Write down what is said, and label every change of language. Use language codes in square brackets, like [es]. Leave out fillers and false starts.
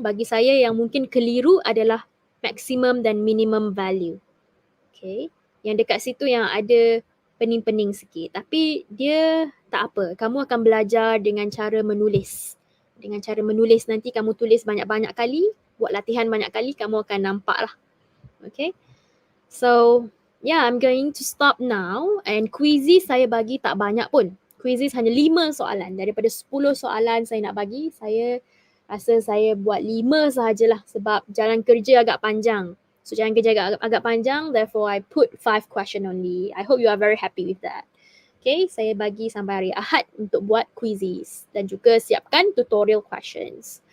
[ms] Bagi saya yang mungkin keliru adalah maximum dan minimum value. Okay. Yang dekat situ yang ada pening-pening sikit. Tapi dia tak apa. Kamu akan belajar dengan cara menulis. Dengan cara menulis nanti kamu tulis banyak-banyak kali. Buat latihan banyak kali, kamu akan nampak lah. Okay. [en] So, yeah, I'm going to stop now. [ms] And quizzes saya bagi tak banyak pun. Quizzes hanya 5 soalan. Daripada 10 soalan saya nak bagi, saya rasa saya buat 5 sahajalah sebab jalan kerja agak panjang. [en] So [ms] jalan kerja agak panjang, [en] therefore I put 5 question only. I hope you are very happy with that. [ms] Okay, saya bagi sampai hari Ahad untuk buat quizzes dan juga siapkan tutorial questions.